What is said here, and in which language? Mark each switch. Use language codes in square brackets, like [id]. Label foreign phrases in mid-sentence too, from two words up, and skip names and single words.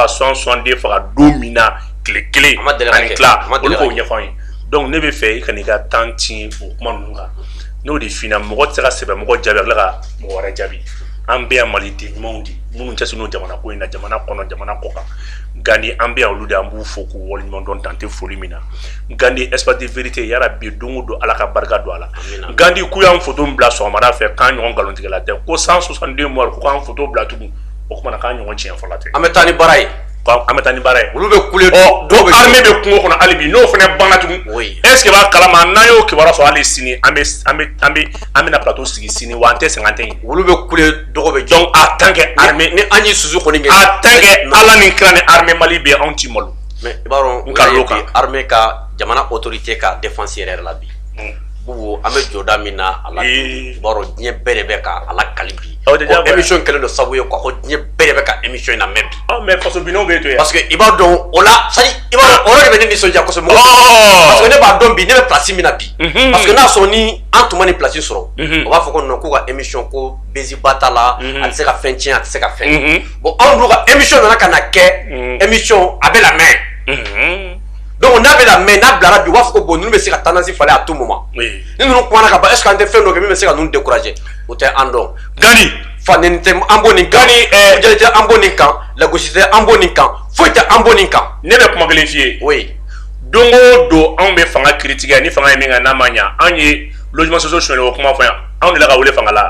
[bm] 162 faga don min na tile kelen ani tila olu k'o ɲɛfɔ an ye donc ne bɛ fɛ i ka n'i ka temps tiɲɛ o kuma ninnu kan n'o de fina mɔgɔ tɛ se ka sɛbɛn mɔgɔ jaabi a tila ka mɔgɔ wɛrɛ jaabi an bɛ yan Maliden ɲumanw de minnu cɛsirilen don jamana ko in na jamana kɔnɔ jamana kɔ kan Gani an bɛ yan olu de an b'u fo k'u waleɲuman dɔn dan tɛ foli min na Gani [fr] espace de vérité [bm] yarabi don o don ala ka barika don a la Gani k'u y'an photo bila sɔgɔmada fɛ k'an ɲɔgɔn nkalontigɛla tɛ ko 162 morts ko k'an photo bila tugun o kumana k'an ɲɔgɔn tiɲɛ fɔla tɛ an bɛ taa ni baara ye an bɛ taa ni baara ye olu bɛ kule donc armée bɛ kungo kɔnɔ hali bi n'o fana banna tugun [fr] est ce que [bm] b'a kalama n'an y'o kibaruya sɔrɔ hali sini an bɛna plateau sigi sini wa an tɛ sɛgɛn tɛ yen olu bɛ kule dɔgɔ bɛ [fr] donc en tant que armée [bm] ni an ye susu kɔni kɛ [fr] en tant que [bm] ala ni kira ni armée Mali bɛ anw ti malo mais i b'a dɔn armée ka jamana autorité ka défense yɛrɛ la bi bubu an bɛ jɔda min na a la i b'a dɔn diɲɛ bɛɛ de bɛ ka a lakali bi émission kɛlen don sabu ye quoi ko diɲɛ bɛɛ de bɛ ka émission in lamɛn bi mais faso binnaw bɛ to yan [fr] parce que [bm] i b'a dɔn o la [fr] c'est à dire [bm] i b'a dɔn o yɔrɔ de bɛ ne nisɔndiya kosɛbɛ [fr] parce que [bm] ne b'a dɔn bi ne bɛ place min na bi [fr] parce que [bm] n'a sɔrɔ ni an tun ma nin place sɔrɔ o b'a fɔ ko non k'u ka émission ko Beziba t'a la a tɛ se ka fɛn tiɲɛ a tɛ se ka fɛn bon anw dun ka émission nana ka na kɛ émission a bɛ lamɛn donc n'a bɛ lamɛn n'a bilara bi u b'a fɔ ko bon ninnu bɛ se ka tendance falen [fr] à tout moment [bm] ni ninnu kumana ka ban [fr] est ce que [bm] an tɛ fɛn dɔ kɛ min bɛ se ka ninnu décourager o tɛ an dɔn Gani faneni tɛ an b'o nin kan jeli tɛ an b'o nin kan lagosi tɛ an b'o nin kan foyi tɛ an b'o nin kan ne bɛ kuma kelen f'i ye oui don o don anw bɛ fanga critiquer ni fanga ye min kɛ n'a ma ɲa an ye [fr] logement social [bm] suɲɛli o kuma fɔ yan anw de la ka wele fanga la